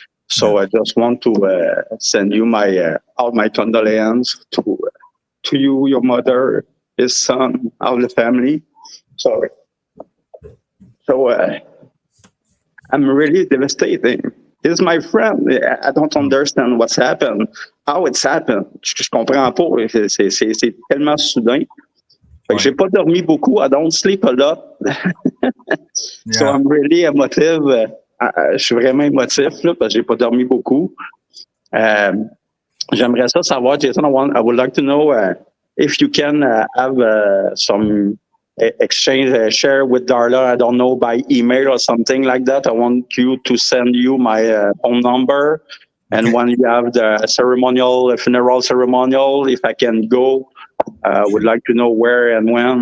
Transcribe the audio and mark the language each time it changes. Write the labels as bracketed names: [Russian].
[English] So I just want to send you my all my condolences to you, your mother, his son, all the family. Sorry. So I'm really devastated. He's my friend. I don't understand what's happened, how it's happened. [French] Je comprends pas. C'est tellement soudain. Fait que j'ai pas dormi beaucoup. [English] I don't sleep a lot. So I'm really emotive. [French] Je suis vraiment émotif là, parce que j'ai pas dormi beaucoup. J'aimerais ça savoir, Jason. [English] I would like to know if you can have some exchange, share with Darla. I don't know, by email or something like that. I want you to send you my phone number, and when you have the funeral ceremonial, if I can go, would like to know where and when.